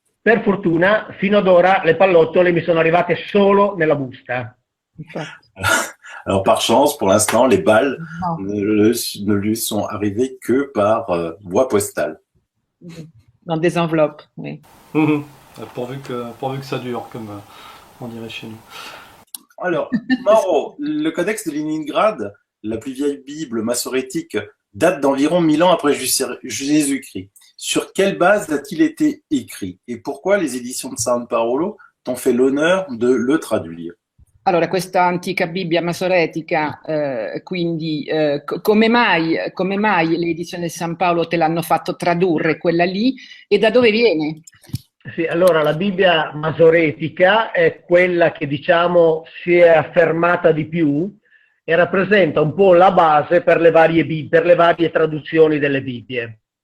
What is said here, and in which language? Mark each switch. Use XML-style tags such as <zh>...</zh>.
<it>Per fortuna, fino ad ora, le pallottole mi sono arrivate solo nella busta.</it> <fr>Alors par chance, pour l'instant, les balles ne lui sont arrivées que par voie postale. Dans des enveloppes, oui. Pourvu que ça dure, comme on dirait chez nous. Alors, Mauro, le Codex de Leningrad, la plus vieille Bible massorétique, date d'environ 1000 ans après Jésus-Christ. Sur quelle base a-t-il été écrit? Et pourquoi les éditions de San Paolo t'ont fait l'honneur de le traduire?</fr> <it>Allora, questa antica Bibbia masoretica, quindi come mai le edizioni di San Paolo te l'hanno fatto tradurre quella lì e da dove viene? Sì, allora la Bibbia masoretica è quella che diciamo si è affermata di più e rappresenta un po' la base per le varie traduzioni delle Bibbie.</it>